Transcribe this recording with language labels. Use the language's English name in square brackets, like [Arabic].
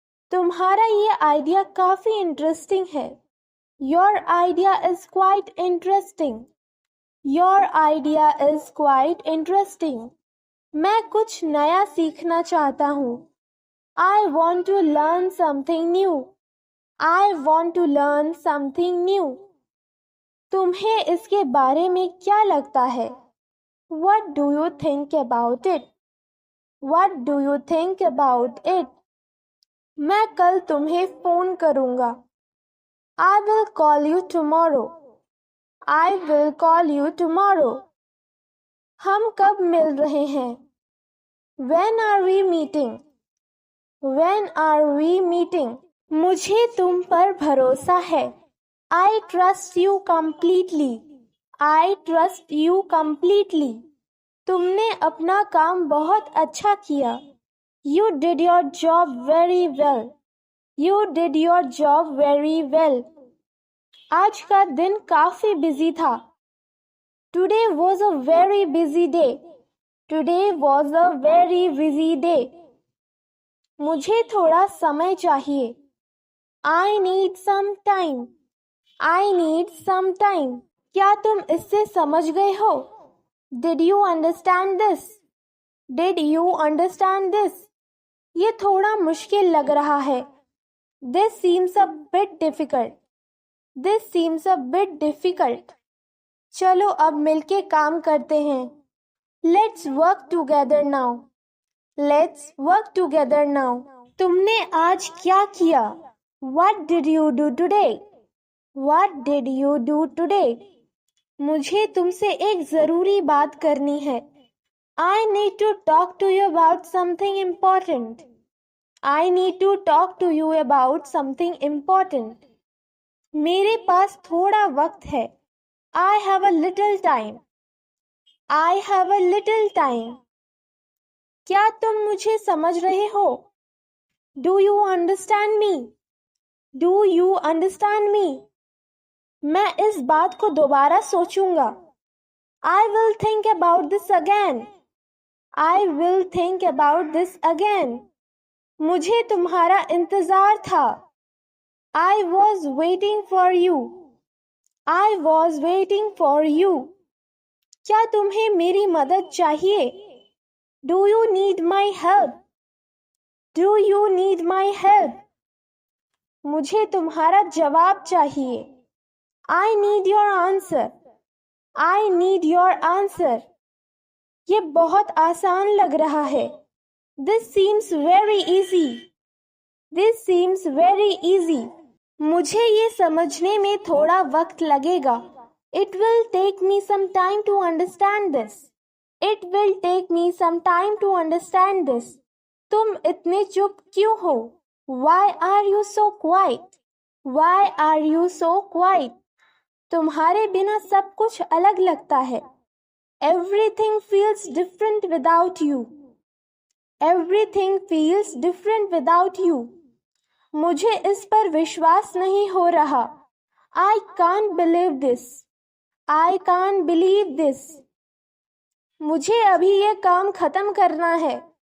[Hindi] तुम्हारा ये आइडिया काफी इंटरेस्टिंग है. [English] Your idea is quite interesting. Your idea is quite interesting. [Hindi] मैं कुछ नया सीखना चाहता हूँ. [English] I want to learn something new. I want to learn something new. [Hindi] तुम्हें इसके बारे में क्या लगता है? [English] What do you think about it? What do you think about it? [Hindi] मैं कल तुम्हें फोन करूँगा. [English] I will call you tomorrow. I will call you tomorrow. [Hindi] हम कब मिल रहे हैं? [English] When are we meeting? When are we meeting? [Hindi] मुझे तुम पर भरोसा है. [English] I trust you completely. I trust you completely. [Hindi] तुमने अपना काम बहुत अच्छा किया. [English] You did your job very well. You did your job very well. [Hindi] आज का दिन काफी बिजी था. [English] Today was a very busy day. Today was a very busy day. [Hindi] मुझे थोड़ा समय चाहिए. [English] I need some time. I need some time. [Hindi] क्या तुम इससे समझ गए हो? [English] Did you understand this? Did you understand this? [Hindi] ये थोड़ा मुश्किल लग रहा है. [English] This seems a bit difficult. This seems a bit difficult. [Hindi] चलो अब मिलके काम करते हैं. [English] Let's work together now. Let's work together now. [Hindi] तुमने आज क्या किया? [English] What did you do today? What did you do today? [Hindi] मुझे तुमसे एक जरूरी बात करनी है. [English] I need to talk to you about something important. I need to talk to you about something important. [Hindi] मेरे पास थोड़ा वक्त है. [English] I have a little time. I have a little time. [Hindi] क्या तुम मुझे समझ रहे हो? [English] Do you understand me? Do you understand me? [Hindi] मैं इस बात को दोबारा सोचूंगा. [English] I will think about this again. I will think about this again. [Hindi] मुझे तुम्हारा इंतजार था. [English] I was waiting for you. I was waiting for you. [Hindi] क्या तुम्हें मेरी मदद चाहिए? [English] Do you need my help? Do you need my help? [Hindi] मुझे तुम्हारा जवाब चाहिए. [English] I need your answer. I need your answer. [Hindi] ये बहुत आसान लग रहा है. [English] This seems very easy. This seems very easy. [Hindi] मुझे ये समझने में थोड़ा वक्त लगेगा. [English] It will take me some time to understand this. It will take me some time to understand this. [Hindi] तुम इतने चुप क्यों हो? [English] Why are you so quiet? Why are you so quiet? [Hindi] तुम्हारे बिना सब कुछ अलग लगता है. [English] Everything feels different without you. Everything feels different without you. [Hindi] मुझे इस पर विश्वास नहीं हो रहा. [English] I can't believe this. I can't believe this. [Hindi] मुझे अभी ये काम खत्म करना है.